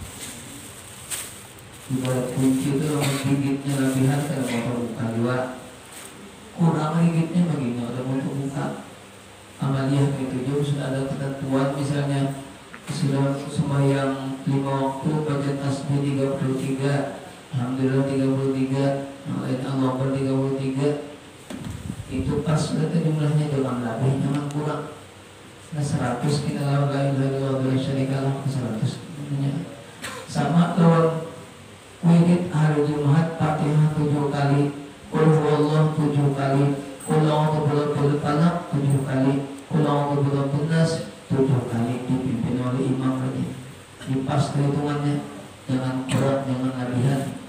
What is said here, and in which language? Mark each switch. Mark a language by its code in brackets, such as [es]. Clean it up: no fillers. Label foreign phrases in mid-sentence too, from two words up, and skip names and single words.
[bjn] Ibarat kunci itu gigitnya lebihan kalau mau buka dua, kurang gigitnya begini ada mau buka. Amaliyah itu juga sudah ada ketentuan, misalnya sudah sembahyang 5 waktu baca tasbih 33, alhamdulillah 33, yang lain [ar] الله أكبر [bjn] 33, itu pas sudah jumlahnya, jangan lebih, jangan kurang. Nah 100 kita lawan [ar] لا إله إلا الله وشريك له [bjn] 100 sama lawan wirid hari Jumat Fatihah 7 kali, [ar] قل هو الله [bjn] 7 kali, [ar] قل أعوذ برب الفلق [bjn] 7 kali, [ar] قل أعوذ برب الناس [bjn] 7 kali, dipimpin oleh imam lagi. Dipas hitungannya, jangan kurang, jangan lebihan.